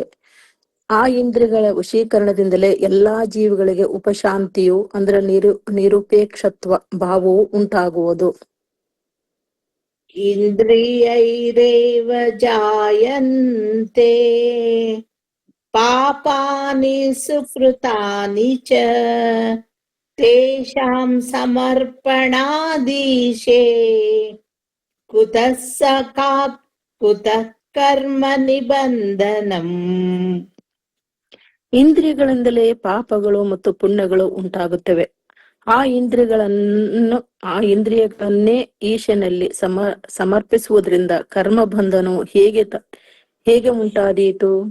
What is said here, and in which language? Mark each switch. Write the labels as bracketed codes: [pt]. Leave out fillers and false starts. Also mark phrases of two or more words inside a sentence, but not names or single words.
[kn] ಆ ಇಂದ್ರಿಯಗಳ ವಶೀಕರಣದಿಂದಲೇ ಎಲ್ಲಾ ಜೀವಿಗಳಿಗೆ ಉಪಶಾಂತಿಯು ಅಂದ್ರೆ ನಿರುಪೇಕ್ಷತ್ವ ಭಾವವು ಉಂಟಾಗುವುದು. [sa] ಇಂದ್ರಿಯೈರೇವ ಜಾಯಂತೆ ಪಾಪಾನಿ ಸುಕೃತಾನಿ ಚ ತೇಷಾಂ ಸಮರ್ಪಣಾದೀಶೇ ಕುತಃ ಕರ್ಮ ನಿಬಂಧನಂ. [kn] ಇಂದ್ರಿಯಗಳಿಂದಲೇ ಪಾಪಗಳು ಮತ್ತು ಪುಣ್ಯಗಳು ಉಂಟಾಗುತ್ತವೆ. ಆ ಇಂದ್ರಿಯಗಳನ್ನೇ ಈಶನಲ್ಲಿ ಸಮರ್ಪಿಸುವುದರಿಂದ ಕರ್ಮ ಬಂಧನವು ಹೇಗೆ ಉಂಟಾದೀತು?